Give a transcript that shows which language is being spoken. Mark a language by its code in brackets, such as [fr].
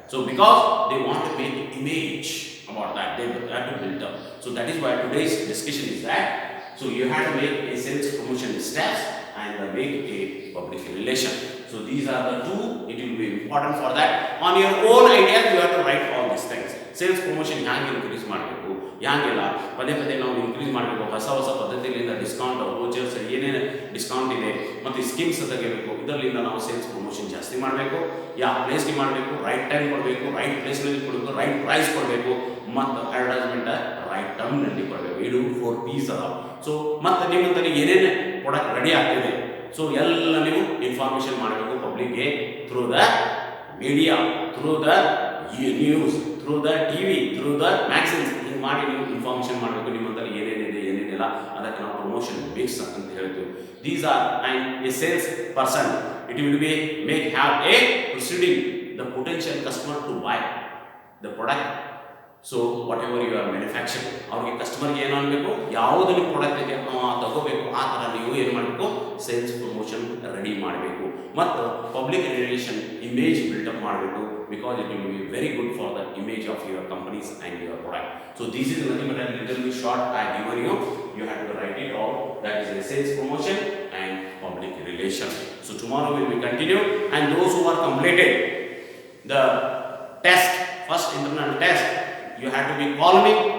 [en] So because they want to make image about that, they have to build up. So that is why today's discussion is that. So you have to make a sales promotion steps and make a public relation. So these are the two. It will be important for that. On your own ideas, you have to write all these things. [kn] Sales promotion ಹ್ಯಾಂಗೆ increase ಮಾಡಬೇಕು, ಹ್ಯಾಂಗೆಲ್ಲ ಪದೇ ಪದೇ ನಾವು increase ಮಾಡಬೇಕು. ಹೊಸ ಹೊಸ ಪದ್ಧತಿಯಿಂದ discount vouchers ಏನೇನು ಡಿಸ್ಕೌಂಟ್ ಇದೆ ಮತ್ತು ಸ್ಕೀಮ್ಸ್ ತೆಗಿಬೇಕು. ಇದರಿಂದ ನಾವು ಸೇಲ್ಸ್ ಪ್ರಮೋಷನ್ ಜಾಸ್ತಿ ಮಾಡಬೇಕು. ಯಾವ ಪ್ಲೇಸ್ಗೆ ಮಾಡಬೇಕು, ರೈಟ್ ಟೈಮ್ ಕೊಡಬೇಕು, ರೈಟ್ ಪ್ಲೇಸ್ನಲ್ಲಿ ಕೊಡಬೇಕು, ರೈಟ್ ಪ್ರೈಸ್ ಕೊಡಬೇಕು, ಮತ್ತು ಅಡ್ವರ್ಟೈಸ್ಮೆಂಟ್ ರೈಟ್ ಟರ್ಮ್ನಲ್ಲಿ ಕೊಡಬೇಕು. ಇದು 4 P's ಅದಾವೆ. ಸೊ ಮತ್ತು ನಿಮ್ಮಂತಲ್ಲಿ ಏನೇನು ಪ್ರಾಡಕ್ಟ್ ರೆಡಿ ಆಗ್ತಿದೆ, ಸೊ ಎಲ್ಲ ನೀವು ಇನ್ಫಾರ್ಮೇಷನ್ ಮಾಡಬೇಕು ಪಬ್ಲಿಕ್ಗೆ [en] Through the media, through the news, through the TV, through the magazines. [kn] ಹಿಂಗೆ ಮಾಡಿ ನೀವು ಇನ್ಫಾರ್ಮೇಷನ್ ಮಾಡಬೇಕು ನಿಮ್ಮಂತಲ್ಲಿ ಏನೇನಿದೆ ಏನೇನಿಲ್ಲ. ಅದಕ್ಕೆ ನಾವು ಪ್ರಮೋಷನ್ ಮಿಕ್ಸ್ ಅಂತ ಹೇಳ್ತೀವಿ. [en] These are and a sales person, it will be make have a proceeding the potential customer to buy the product. So whatever you are manufacture, [kn] ಅವ್ರಿಗೆ ಕಸ್ಟಮರ್ಗೆ ಏನು ಅನ್ನಬೇಕು, ಯಾವುದು ನೀವು ಪ್ರಾಡಕ್ಟ್ ಇದೆ ತಗೋಬೇಕು, ಆ ಥರ ನೀವು ಏನು ಮಾಡಬೇಕು, ಸೇಲ್ಸ್ ಪ್ರಮೋಷನ್ ರೆಡಿ ಮಾಡಬೇಕು. ಮತ್ತು ಪಬ್ಲಿಕ್ ರಿಲೇಷನ್ ಇಮೇಜ್ ಬಿಲ್ಟಪ್ ಮಾಡಬೇಕು, [en] because it will be very good for the image of your companies and your product. So this is nothing but a little bit short I given you. You have to write it out. That is a sales promotion and public relation. So tomorrow we will continue, and those who are completed the test, first internal test, you have to be call me